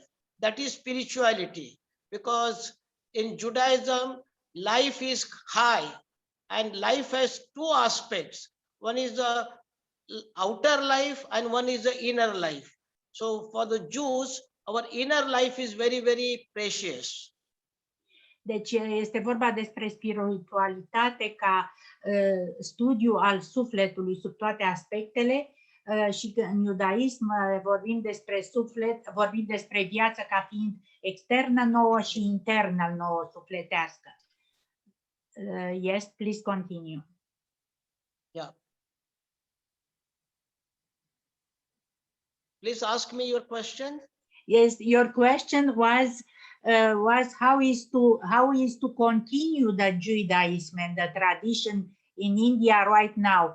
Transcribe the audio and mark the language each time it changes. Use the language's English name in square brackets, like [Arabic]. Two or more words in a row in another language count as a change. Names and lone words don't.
[English] That is spirituality, because in Judaism, life is high and life has 2 aspects. One is the outer life and one is the inner life. So for the Jews, our inner life is very, very precious. [Romanian] Deci este vorba despre spiritualitate ca studiu al sufletului sub toate aspectele. Și în iudaism vorbim despre suflet, vorbim despre viață ca fiind externă nouă și internă nouă sufletească. [English] Yes, please continue. Yeah. Please ask me your question. Yes, your question was how is to continue the Judaism and the tradition in India right now?